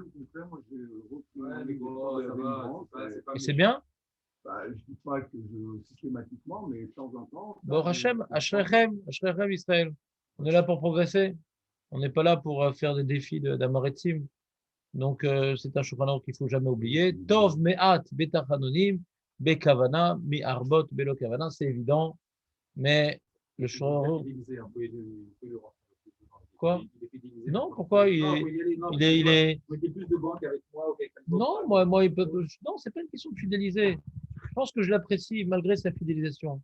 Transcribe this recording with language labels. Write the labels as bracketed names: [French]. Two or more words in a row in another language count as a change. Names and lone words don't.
[French] chiant, au contraire, moi, j'ai repris ouais, mais bon, ça va, c'est pas Et c'est méchant. bien. Bah, je dis pas que systématiquement, mais de temps en temps, Bon, [Hebrew] השם, אשריכם, ישראל. [French] On est là pour progresser. On n'est pas là pour faire des défis d'Amaretzim. Donc, c'est un Shulchan Aruch qu'il ne faut jamais oublier. [Hebrew] טוב מעט בתחנונים, בכוונה, מהרבות, בלא כוונה, [French] c'est évident. Mais le Shulchan Aruch. Quoi? Non, pourquoi Vous mettez plus de banques avec moi ou quelqu'un Non, non, c'est pas une question de fidéliser. Je pense que je l'apprécie malgré sa fidélisation.